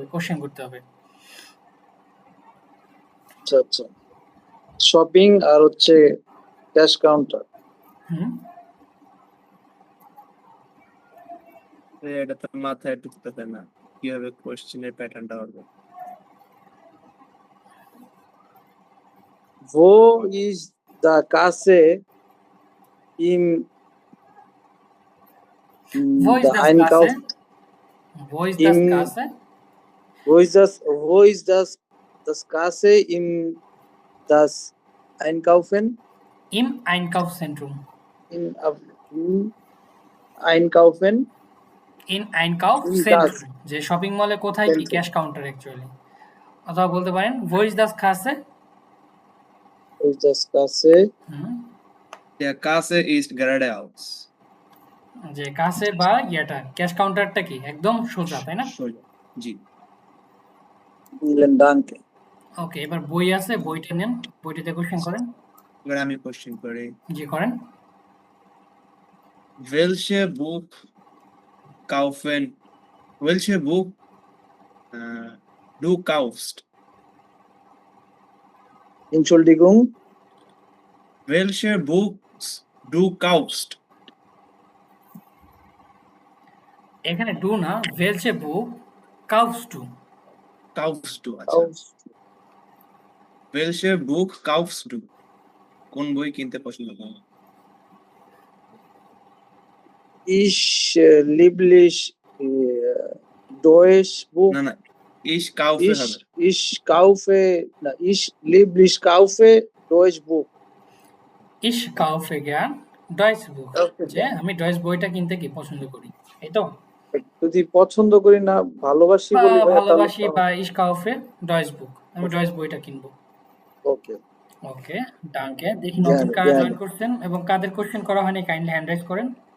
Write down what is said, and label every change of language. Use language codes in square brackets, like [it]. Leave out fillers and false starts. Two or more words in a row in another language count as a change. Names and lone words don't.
[bn] কোশ্চেন করতে হবে। আচ্ছা আচ্ছা। শপিং আর হচ্ছে [en] cash counter. [bn] হুম, এটা তো মাথায় ঢুকতেছে না, কিভাবে [en] question-এর pattern-টা [bn] হবে। [de] Wo ist die Kasse im wo ist der das Einkauf? Kasse? Wo ist das Im- Kasse? Wo ist das Kasse im das Einkaufen? Im Einkaufszentrum. Im Einkaufen? In Einkaufszentrum, [bn] যে শপিং মলে কোথায় কি [en] cash counter actually. [bn] অথবা বলতে পারেন [de] wo ist das Kasse? Wo ist das Kasse? [bn] হুম, [de] Der Kasse ist geradeaus. [bn] যে কাছে বা ইয়েটা [en] cash counter-টা [bn] কি একদম সোজা, তাই না? সোজা। জি। [de] Vielen Dank. [bn] ওকে, এবার বই আছে, বইটা নেন, বইটাতে কোশ্চেন করেন। এবার আমি কোশ্চেন করি। জি, করেন। [de] Welche Buch du kaufst? Entschuldigung. Welche Books du kaufst? [bn] এখানে ডু না, [de] welche Buch kaufst du? Kaufst du, আচ্ছা। Welche Buch kaufst du? [bn] কোন বই কিনতে পছন্দ করো? [de] Ich lieblich Deutsch Buch. [bn] না না, [de] ich kaufe হবে। Ich kaufe, na, ich lieblich kaufe Deutsch Buch. Ich kaufe gern Deutsch Buch, Okay. [bn] যে আমি ডয়েচ বইটা কিনতে কি পছন্দ করি, এই তো। যদি পছন্দ করি না ভালোবাসি বা বলি ভাই, ভালোবাসি বা [de] ich kaufe Deutsch Buch, [bn] আমি ডয়েচ বইটা কিনবো। ওকে। ওকে, ডানকে। দেখি নতুন কারা জয়েন করছেন এবং কাদের কোশ্চেন করা হয়নি, কাইন্ডলি [en] hand raise [bn] করেন।